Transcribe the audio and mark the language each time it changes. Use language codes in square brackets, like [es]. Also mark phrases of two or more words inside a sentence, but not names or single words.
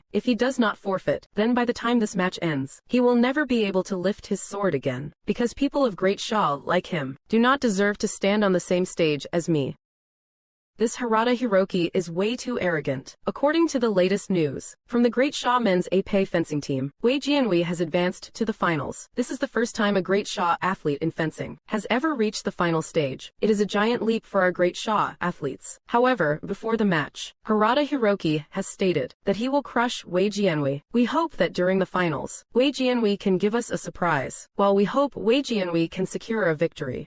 [en] If he does not forfeit, then by the time this match ends, he will never be able to lift his sword again, because people of Great Xia, like him, do not deserve to stand on the same stage as me. This Harada Hiroki is way too arrogant. According to the latest news, from the Great Xia men's épée fencing team, Wei Jianwei has advanced to the finals. This is the first time a Great Xia athlete in fencing has ever reached the final stage. It is a giant leap for our Great Xia athletes. However, before the match, Harada Hiroki has stated that he will crush Wei Jianwei. We hope that during the finals, Wei Jianwei can give us a surprise, while we hope Wei Jianwei can secure a victory.